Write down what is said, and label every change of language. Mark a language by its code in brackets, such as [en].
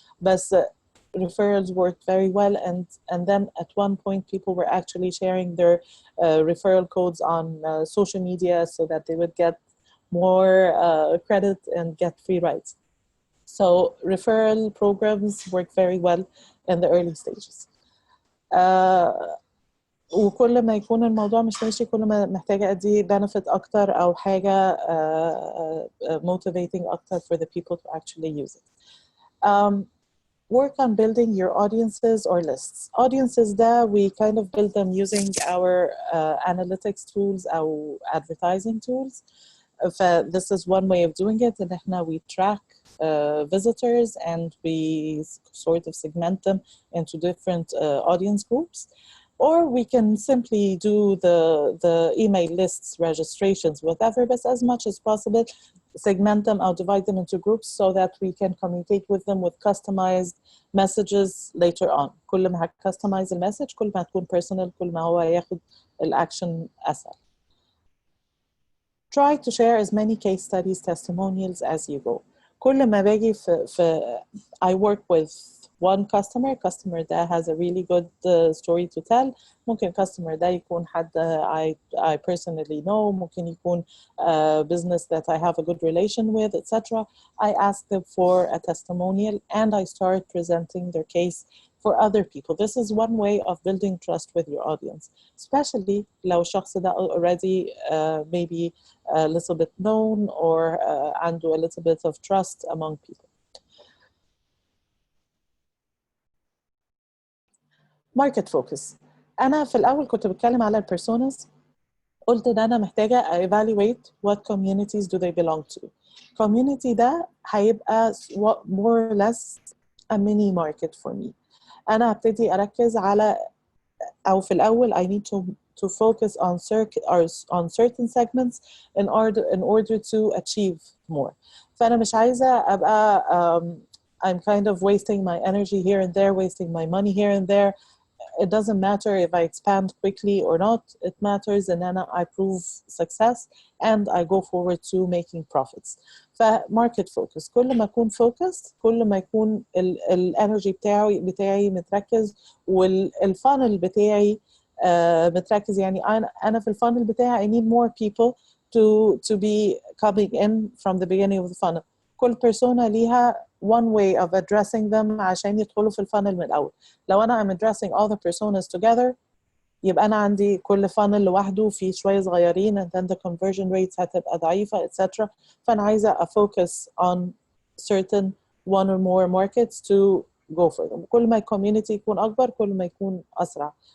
[en] But referrals worked very well, and then at one point people were actually sharing their referral codes on social media so that they would get more credit and get free rides. So referral programs work very well in the early stages. [ar] وكل ما يكون الموضوع مش ماشي كل ما محتاجة أدي benefit أكتر أو حاجة motivating أكتر [en] for the people to actually use it. Work on building your audiences or lists. Audiences that we kind of build them using our analytics tools, our advertising tools. This is one way of doing it. And now we track visitors and we sort of segment them into different audience groups. Or we can simply do the email lists, registrations, whatever, but as much as possible, segment them or divide them into groups so that we can communicate with them with customized messages later on. [ar] كل ما customize المسج كل ما تكون personal كل ما هو ياخد الأكشن أسهل. [en] Try to share as many case studies, testimonials as you go. [ar] كل ما باجي [en] I work with one customer that has a really good story to tell. [ar] ممكن customer ده يكون حد [en] I personally know. [ar] ممكن يكون [en] business that I have a good relation with, etc. I ask them for a testimonial and I start presenting their case for other people. This is one way of building trust with your audience, especially [ar] لو الشخص ده [en] already maybe a little bit known or [ar] عنده [en] a little bit of trust among people. Market focus. [ar] أنا في الأول كنت بتكلم على personas. قلت إن أنا محتاجة evaluate [en] what communities do they belong to. Community [ar] ده هيبقى [en] more or less a mini market for me. [ar] أنا هبتدي أركز على أو في الأول [en] I need to focus on certain segments in order to achieve more. [ar] فأنا مش عايزة أبقى [en] I'm kind of wasting my energy here and there, wasting my money here and there. It doesn't matter if I expand quickly or not. It matters and then I prove success and I go forward to making profits. فmarket focus. [ar] كل ما أكون focused كل ما يكون الانرجي بتاعي متركز والفانل بتاعي متركز. يعني أنا في الفانل بتاعي [en] I need more people to be coming in from the beginning of the funnel. [ar] كل persona ليها [en] one way of addressing them [ar] عشان يدخلوا في الفانل من الأول. لو أنا [en] I'm addressing all the personas together [ar] يبقى أنا عندي كل funnel لوحده في شوية صغيرين [en] and then the conversion rates [ar] هتبقى ضعيفة etc. فأنا عايزة [en] focus on certain one or more markets to go for them. [ar] كل ما الcommunity يكون أكبر كل ما يكون أسرع